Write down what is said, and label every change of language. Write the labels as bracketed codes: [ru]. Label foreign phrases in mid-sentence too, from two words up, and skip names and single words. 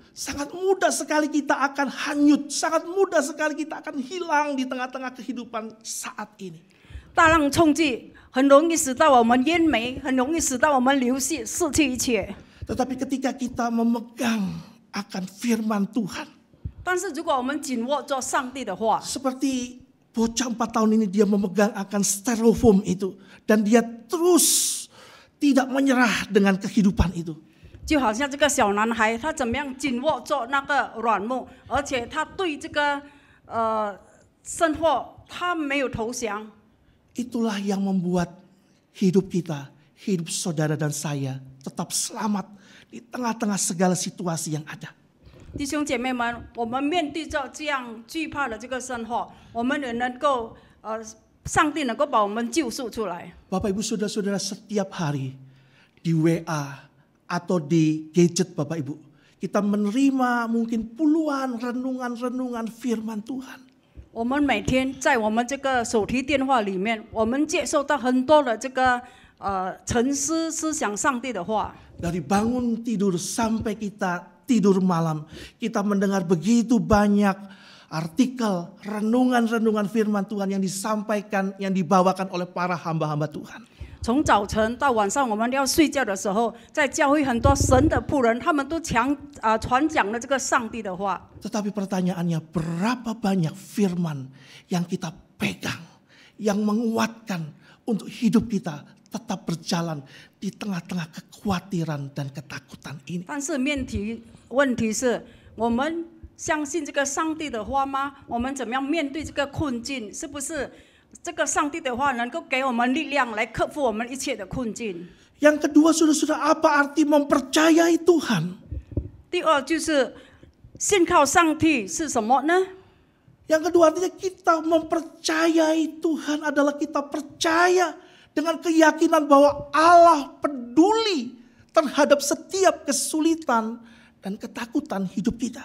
[id] Sangat mudah sekali kita akan hanyut, sangat mudah sekali kita akan hilang di tengah-tengah kehidupan saat ini. [zh] 大浪冲击，很容易使到我们淹没，很容易使到我们流逝，失去一切。 [id] Tetapi ketika kita memegang akan firman Tuhan, [zh] 但是如果我们紧握着上帝的话， [id] seperti bocah 4 tahun ini dia memegang akan styrofoam itu dan dia terus tidak menyerah dengan kehidupan itu. [zh] 就好像这个小男孩，他怎么样紧握着那个软木，而且他对这个生活他没有投降。 [id] Itulah yang membuat hidup kita, hidup saudara dan saya tetap selamat di tengah-tengah segala situasi yang ada. [zh] 弟兄姐妹们，我们面对着这样惧怕的这个生活，我们也能够上帝能够把我们救赎出来。 [id] Bapak Ibu Saudara-saudara, setiap hari di WA atau di gadget Bapak Ibu, kita menerima mungkin puluhan renungan-renungan firman Tuhan. [zh] 我们每天在我们这个手提电话里面，我们接受到很多的这个沉思思想上帝的话。 [id] Dari bangun tidur sampai kita tidur malam, kita mendengar begitu banyak artikel, renungan-renungan firman Tuhan yang disampaikan, yang dibawakan oleh para hamba-hamba Tuhan. [zh] 从早晨到晚上，我们要睡觉的时候，在教会很多神的仆人，他们都传讲了这个上帝的话。 [id] Tetapi pertanyaannya, berapa banyak firman yang kita pegang, yang menguatkan untuk hidup kita tetap berjalan di tengah-tengah kekhawatiran dan ketakutan ini. [zh] 但是问题是，我们相信这个上帝的话吗？我们怎么样面对这个困境？是不是这个上帝的话能够给我们力量来克服我们一切的困境？ [id] Yang kedua, saudara-saudara, apa arti mempercayai Tuhan? [zh] 第二就是信靠上帝是什么呢？ [id] Yang kedua artinya kita mempercayai Tuhan adalah kita percaya dengan keyakinan bahwa Allah peduli terhadap setiap kesulitan dan ketakutan hidup kita.